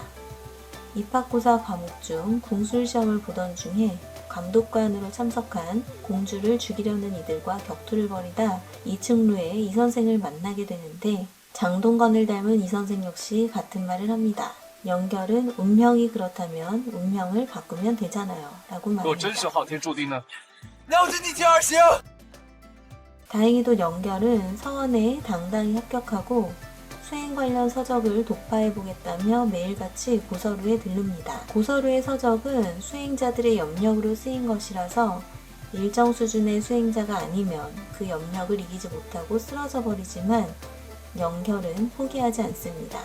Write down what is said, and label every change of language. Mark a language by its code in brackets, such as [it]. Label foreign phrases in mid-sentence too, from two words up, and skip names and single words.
[ko] 입학고사 과목 중 궁술 시험을 보던 중에 감독관으로 참석한 공주를 죽이려는 이들과 격투를 벌이다 2층루에 이 선생을 만나게 되는데 장동건을 닮은 이 선생 역시 같은 말을 합니다. 연결은 운명이 그렇다면 운명을 바꾸면 되잖아요 라고 [zh] 如果真 [ko] 말합니다. [zh] 是昊天注定呢？ [ko] 다행히도 연결은 서원에 당당히 합격하고 수행 관련 서적을 독파해보겠다며 매일같이 고서루에 들릅니다. 고서루의 서적은 수행자들의 염력으로 쓰인 것이라서 일정 수준의 수행자가 아니면 그 염력을 이기지 못하고 쓰러져 버리지만 연결은 포기하지 않습니다.